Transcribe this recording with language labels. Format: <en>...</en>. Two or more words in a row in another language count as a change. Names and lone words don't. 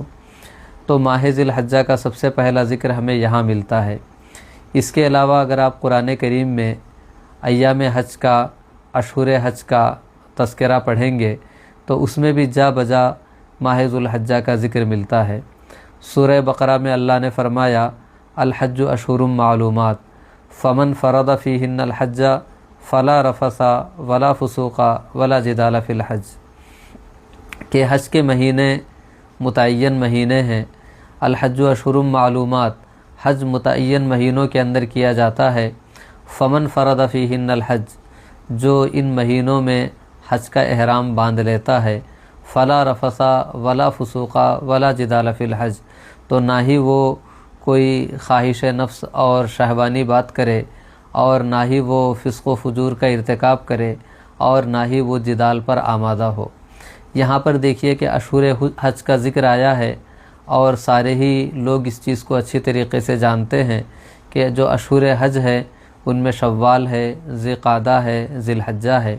<hi>तो माह ज़िलहज्जा का सबसे पहला ज़िक्र हमें यहाँ मिलता है। इसके अलावा अगर आप कुरान करीम में अय्याम हज का, अशहुर हज का तज़किरा पढ़ेंगे तो उसमें भी जा बजा माह ज़ुल्हज्जा का ज़िक्र मिलता है। सूरह बकरा में अल्लाह ने फ़रमाया,</hi> <ar>الحج أشهر معلومات فمن فرض فيهن الحج فلا رفث ولا فسوق ولا جدال في الحج,</ar> <hi>कि हज के महीने मुतय्यन महीने हैं।</hi> <ar>الحج أشهر معلومات,</ar> <hi>हज मुतय्यन महीनों के अंदर किया जाता है।</hi> <ar>فمن فرض فيهن الحج,</ar> <hi>जो इन महीनों में हज का एहराम बांध लेता है,</hi> <ar>فلا رفث ولا فسوق ولا جدال في الحج,</ar> <hi>तो ना ही वो कोई ख्वाहिश नफ्स और शहवानी बात करे और ना ही वो फ़िस्क़ व फ़ुजूर का इर्तिकाब करे और ना ही वो जिदाल पर आमादा हो। यहाँ पर देखिए कि अशहुर हज का ज़िक्र आया है और सारे ही लोग इस चीज़ को अच्छी तरीके से जानते हैं कि जो अशहुर हज है उनमें शव्वाल है, ज़िलक़ादा है, ज़िलहज्जा है।</hi>